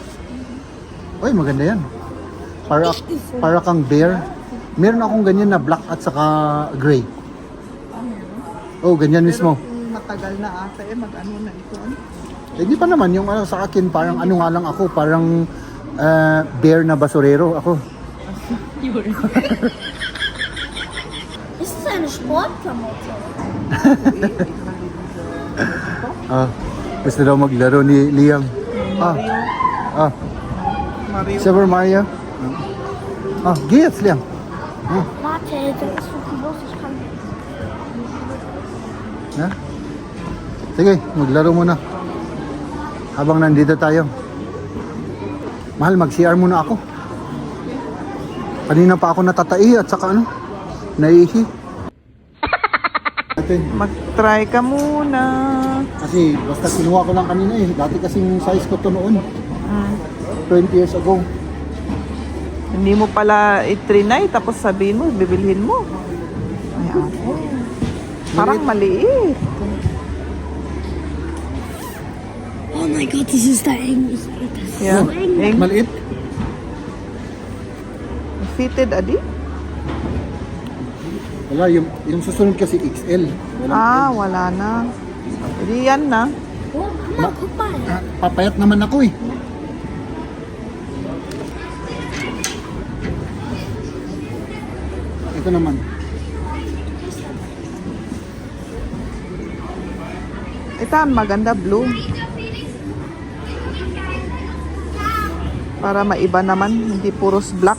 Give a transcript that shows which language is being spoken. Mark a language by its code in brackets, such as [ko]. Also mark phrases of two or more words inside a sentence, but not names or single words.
[tl] Uy, maganda yan. Para kang bear. Meron akong ganyan na black at saka gray. Oh, ganyan mismo. Matagal na ata mag-ano na ito. Eh, di pa naman yung ano sa akin, parang ano nga lang ako, parang bear na basurero ako. [de] Ist es eine Sportklamotte? [tl] Gusto daw maglaro ni Liam. Mario. [de] Super Mario. Geh jetzt, Liam. Warte, das ist so groß, ich kann. [tl] Ha? Sige, maglaro muna. Habang nandito tayo. Mahal, mag-CR muna ako. Kanina pa ako natatai at saka ano, naihi. Mag-try ka muna. Kasi basta kinuha ko lang kanina eh. Dati kasing size ko to noon. 20 years ago. Hindi mo pala itrinay tapos sabihin mo, bibilhin mo. Ay, ako. Parang maliit. [de] Oh mein Gott, das ist da eng. Ich das ist Yeah. so eng. Eng. [tl] Maliit. Fitted, adi? Wala, yung susunod kasi XL. Wala. Wala na. Hindi yan na. [de] Oh, Mama, guck mal. [tl] Papayat naman ako eh. Ito naman. Ito ang maganda, blue. Para maiba naman, hindi puros black.